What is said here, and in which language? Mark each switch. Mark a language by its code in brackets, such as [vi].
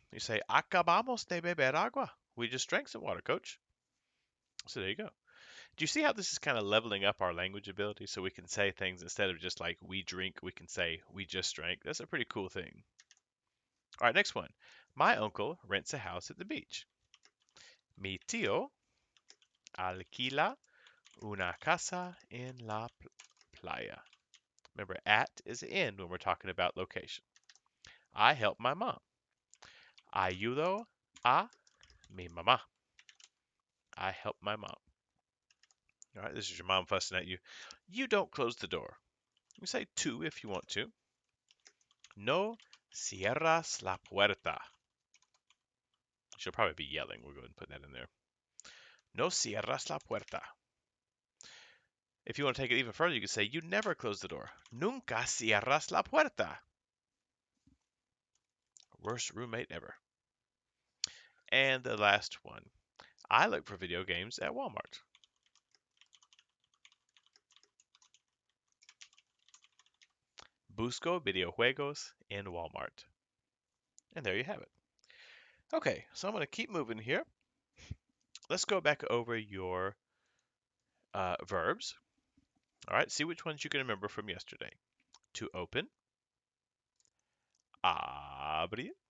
[en] You say, [es] acabamos de beber agua. [en] We just drank some water, coach. So there you go. Do you see how this is kind of leveling up our language ability so we can say things instead of just like we drink, we can say we just drank? That's a pretty cool thing. All right, next one. My uncle rents a house at the beach. [es] Mi tío alquila una casa en la playa. [en] Remember, at is in when we're talking about location. I help my mom. [es] Ayudo a mi mamá. [en] I help my mom. All right, this is your mom fussing at you. You don't close the door. You say tú if you want to. [es] No cierras la puerta. [en] She'll probably be yelling. We'll go ahead and put that in there. [es] No cierras la puerta. [en] If you want to take it even further, you could say you never close the door. [es] Nunca cierras la puerta. [en] Worst roommate ever. And the last one. I look for video games at Walmart. [es] Busco videojuegos en Walmart. [en] And there you have it. Okay, so I'm going to keep moving here. Let's go back over your verbs. All right, see which ones you can remember from yesterday. To open, abrir.